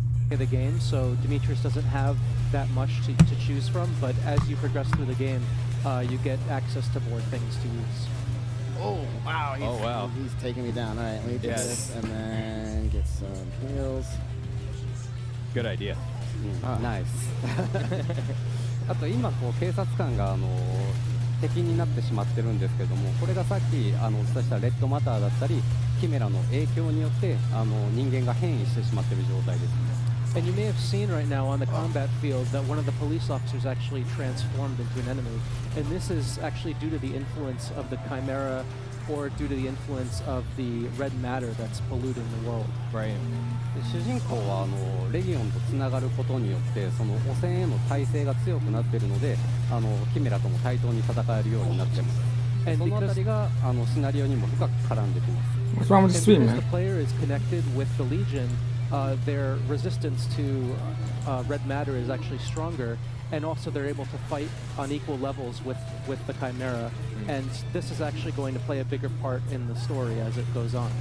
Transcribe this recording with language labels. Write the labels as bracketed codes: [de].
[en] The game, so Demetrius doesn't have that much to choose from, but as you progress through the game, you get access to more things to use. Oh wow! He's taking me down. All right, let me do this and then get some heals. Good idea. Nice. [ja] あと今警察官が敵になってしまってるんですけども、これがさっきお伝えしたレッドマターだったりキメラの影響によって人間が変異してしまってる状態です。 [en] And you may have seen right now on the combat field that one of the police officers actually transformed into an enemy. And this is actually due to the influence of the Chimera or due to the influence of the red matter that's polluting the world. Right. [ja] 主人公はレギオンとつながることによってその汚染への耐性が強くなっているのでキメラとも対等に戦えるようになっています。そのあたりがシナリオにも深く絡んできます。 [en] What's wrong with the stream, Because man? the player is connected with the Legion, their resistance to red matter is actually stronger, and also they're able to fight on equal levels with the Chimera, and this is actually going to play a bigger part in the story as it goes on.